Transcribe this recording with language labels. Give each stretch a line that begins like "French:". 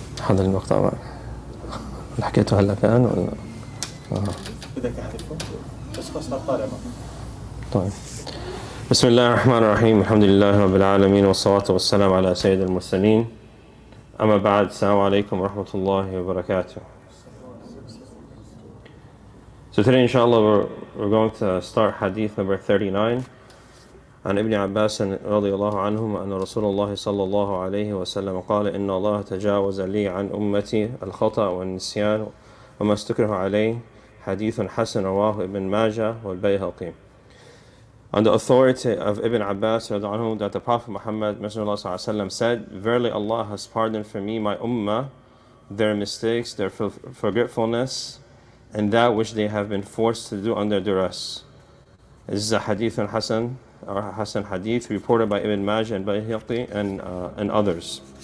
Arabic: هذا المقطع بقى اللي حكيته هلا كان ولا؟ بدك أحذفه بس خلاص طالع معه. طيب. بسم الله الرحمن الرحيم. الحمد لله رب العالمين والصلاة والسلام على سيد المرسلين. أما بعد، السلام عليكم ورحمة الله وبركاته.
English: So today inshallah we're going to start hadith number 39.
Arabic: عن ابن عباس رضي الله عنهما أن رسول الله صلى الله عليه وسلم قال إن الله تجاوز لي عن أمتي الخطأ والنسيان وما استكره عليه. حديث حسن رواه ابن ماجه والبيهقي.
English: On the authority of Ibn Abbas عنه, that the Prophet Muhammad said, "Verily Allah has pardoned for me my ummah their mistakes, their forgetfulness, and that which they have been forced to do under duress." This is a hadith Hasan, or Hasan hadith, reported by Ibn Majah and Bayhaqi and others.